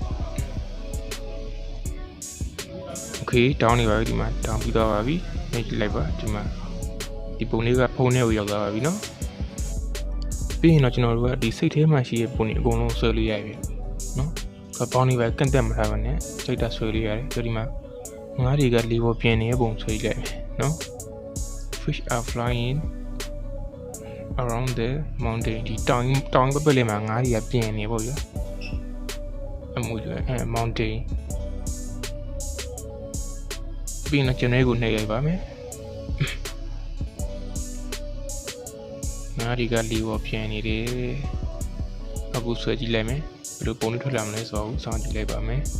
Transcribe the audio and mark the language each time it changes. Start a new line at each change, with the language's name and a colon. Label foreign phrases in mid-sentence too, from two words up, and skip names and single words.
English: okay down
Burmese: နေပါပြီဒီမှာ down ပြီးသွားပါပြီနှိပ်လိုက်ပါဒီမှာဒီပုံလေးကဖုန်းထဲ ကိုရောက်သွားပါပြီနော်ပြီးရင်တော့ကျွန်တော်တို့ကဒီစိတ်ထဲမှာရှိတဲ့ပုံတွေအကုန်လုံးဆွဲလို့ရပြီနော်ပေါင်းနေပါကန့်တက်မထားပါနဲ့စိတ်ဓာတ်ဆွဲလို့ရတယ်ဒီမှာငါးတွေကလေပေါ်ပြင်းနေတဲ့ပုံဆွဲလိုက်မယ်နော်
English: fish are flying around the mountain
Burmese: ဒီတောင်ပပလေးမှာငါးတွေကပြင်းနေပေါ့ဗျာအမှုကျွဲmountain ပြီးတော့ကျွန်တော်ကိုနှိပ်လိုက်ပါမယ်ငါးတွေကလေပေါ်ပြင်းနေတယ်အခုဆွဲကြည့်လိုက်မယ်ဘယ်လိုပုံလေးထွက်လာမလဲဆိုတော့စောင့်ကြည့်လိုက်ပါမယ်